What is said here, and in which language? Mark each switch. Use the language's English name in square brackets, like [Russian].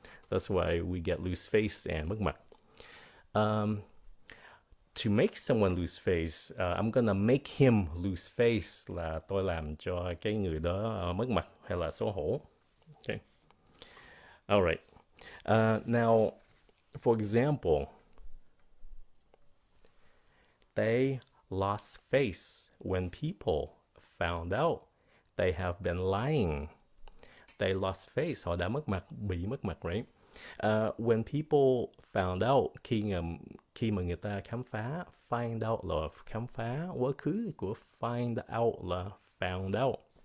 [English] That's why we get lose face and mất mặt. To make someone lose face, I'm gonna make him lose face [Vietnamese] là tôi làm cho cái người đó mất mặt hay là xấu hổ. [English] Okay. Alright. Now, for example, they lost face when people found out they have been lying. They lost face, [Vietnamese] họ đã mất mặt, bị mất mặt, right? [English] When people found out, [Vietnamese] khi mà người ta khám phá, find out là khám phá, quá khứ của find out là found out.